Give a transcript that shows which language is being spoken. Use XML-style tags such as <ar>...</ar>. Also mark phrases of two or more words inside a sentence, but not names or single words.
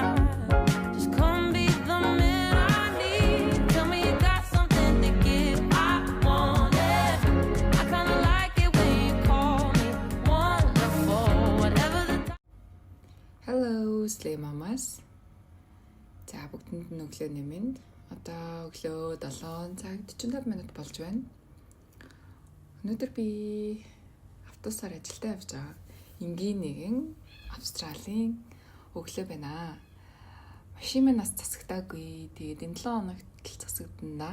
<en>Just come be the man I need. Tell me you got something to give, I want it. I kinda like it when you call me wonderful, whatever the time. Hello, Slay Mamas.</en> <mn>За бүгдэнд нь өглөөний мэнд. Одоо өглөө 7 цаг 45 минут болж байна. Өнөөдөр би автобусаар ажилдаа явж байгаа. Энгийн нэгэн Австралийн өглөө байна. Машин минь нас засагдаагүй. Тэгээд энэ 7 хоногт л засагдана.</mn>